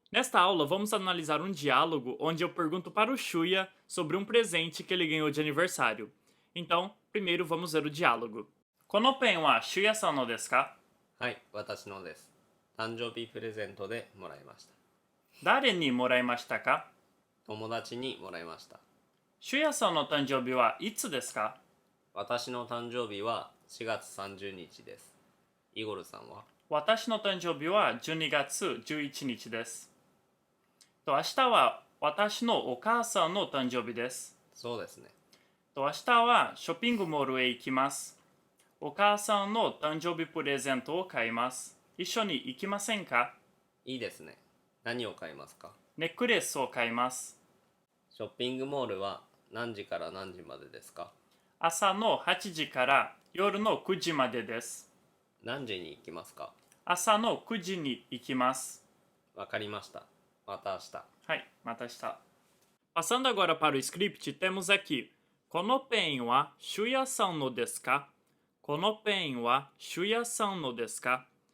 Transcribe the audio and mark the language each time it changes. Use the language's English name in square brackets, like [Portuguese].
[Portuguese] Nesta aula, vamos analisar um diálogo onde eu pergunto para o Shuya sobre um presente que ele ganhou de aniversário. Então, primeiro vamos ver o diálogo. [Japanese] このペンはシュヤさんのですか？はい、私のです。誕生日プレゼントでもらいました。誰にもらいましたか？友達にもらいました。シュヤさんの誕生日はいつですか？私の誕生日は4月30日です。イゴルさんは？私の誕生日は12月11日です。明日は私のお母さんの誕生日です。そうですね。明日はショッピングモールへ行きます。お母さんの誕生日プレゼントを買います。一緒に行きませんか？いいですね。何を買いますか？ネックレスを買います。ショッピングモールは何時から何時までですか？朝の8時から夜の9時までです。何時に行きますか？朝の9時に行きます。わかりました。また明日。はい、またした。 [Portuguese] Passando agora para o script, temos aqui: [Japanese] このペンはシュヤさんのですか？このペンはシュヤさんのですか？